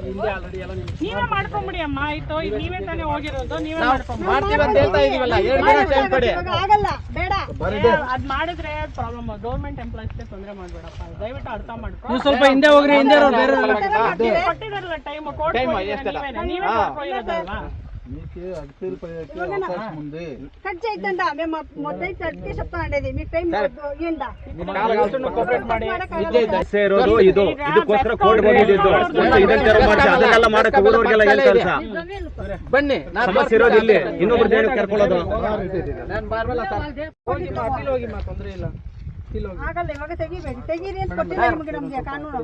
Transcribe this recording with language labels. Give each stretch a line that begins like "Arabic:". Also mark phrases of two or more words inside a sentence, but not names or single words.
Kannada: ನೀವೇ ಮಾಡ್ಕೊಂಬಿಡಿ ಅಮ್ಮ ಆಯ್ತು ಈಗ ನೀವೇ ತಾನೇ ಹೋಗಿರೋದು ನೀವೇ ಮಾಡ್ತೀವಿ ಅಂತ ಹೇಳ್ತಾ ಇದೀವಲ್ಲ 2 ದಿನ ಟೈಮ್ ಕೊಡಿ ಇವಾಗ ಆಗಲ್ಲ ಬೇಡ ಅದ್ ಮಾಡಿದ್ರೆ
English: problem government employees
Kannada: ತೊಂದರೆ ಮಾಡ್ಬೇಡಪ್ಪ ದಯವಿಟ್ಟು ಅರ್ಥ ಮಾಡ್ಕೊ ನೀವು ಸ್ವಲ್ಪ ಹಿಂದೆ ಹೋಗ್ರಿ ಹಿಂದೆ ಕೊಟ್ಟಿದಾರಲ್ಲ
English: time court
Kannada: ನೀವೇ ಮಾಡ್ಕೊಂಡಿರೋದಲ್ವಾ
Telugu: ఖర్చు అవుతుందా మేము మొత్తం థర్టీ చెప్తానండి మీకు టైం ఏందా
Kannada: ಇರೋದು ಇದು ಇದಕ್ಕೋಸ್ಕರ ಕೋರ್ಟ್ ಬಂದಿದ್ದು ಅದನ್ನೆಲ್ಲ ಮಾಡಕ್ಕೆ ಹೋಗೋರಿಗೆಲ್ಲ ಏನ್ ಕೆಲಸ ಬನ್ನಿ ಸಮಸ್ಯೆ ಇರೋದು ಇಲ್ಲಿ ಇನ್ನೊಬ್ರು ದೇವರಿಗೆ ಕರ್ಕೊಳ್ಳೋದು ನಾನು ಬಾರ್ಬಲ್ಲ ಸರ್ ಹೋಗಿ ತೊಂದರೆ ಇಲ್ಲ ಆಗಲ್ಲ ಇವಾಗ ತೆಗಿಬೇಡಿ ತೆಗೀರಿ ಅಂತ ಕೊಟ್ಟಿಲ್ಲ ನಿಮಗೆ ನಮ್ಗೆ ಕಾನೂನು